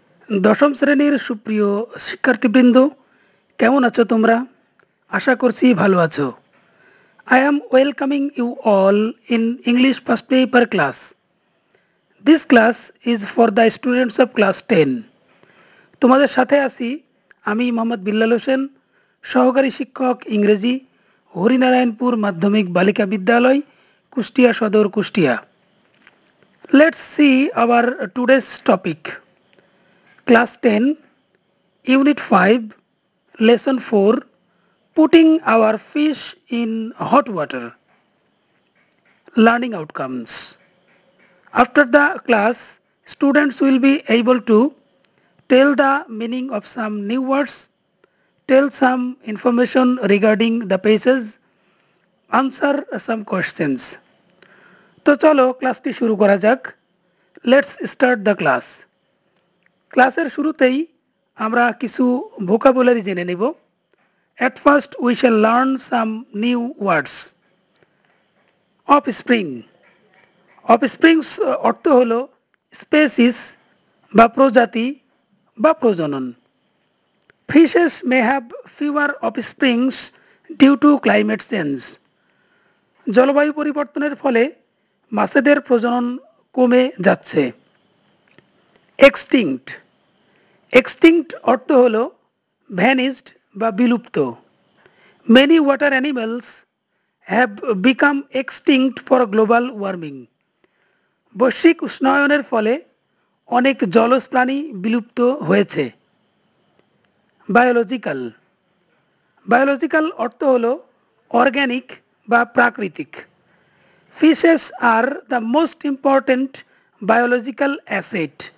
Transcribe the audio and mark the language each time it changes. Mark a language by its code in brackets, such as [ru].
[bn] দশম শ্রেণীর সুপ্রিয় শিক্ষার্থীবৃন্দ, কেমন আছো তোমরা? আশা করছি ভালো আছো। [en] I am welcoming you all in English first paper class. This class is for the students of class 10. [bn] তোমাদের সাথে আছি আমি মোহাম্মদ বিল্লাল হোসেন, সহকারী শিক্ষক ইংরেজি, হরিনারায়ণপুর মাধ্যমিক বালিকা বিদ্যালয়, কুষ্টিয়া সদর, Kushtia. [en] Let's see our today's topic. Class 10, Unit 5, Lesson 4, Putting our fish in hot water. Learning outcomes. After the class, students will be able to tell the meaning of some new words, tell some information regarding the passage, answer some questions. [bn] তো চলো ক্লাসটি শুরু করা যাক। [en] Let's start the class. [bn] ক্লাসের শুরুতেই আমরা কিছু ভোকাবুলারি জেনে নেব। [en] At first we shall learn some new words. Offspring. [bn] Offsprings অর্থ হলো স্পেসিস বা প্রজাতি বা প্রজনন। [en] Fishes may have fewer offsprings due to climate change. [bn] জলবায়ু পরিবর্তনের ফলে মাছেদের প্রজনন কমে যাচ্ছে। Extinct. Extinct অর্থ হলো ভ্যানিশড বা বিলুপ্ত। [en] Many water animals have become extinct for global warming. [bn] বৈশ্বিক উষ্ণায়নের ফলে অনেক জলজ প্রাণী বিলুপ্ত হয়েছে। বায়োলজিক্যাল। বায়োলজিক্যাল অর্থ হলো অর্গ্যানিক বা প্রাকৃতিক। [en] Fishes are the most important biological asset.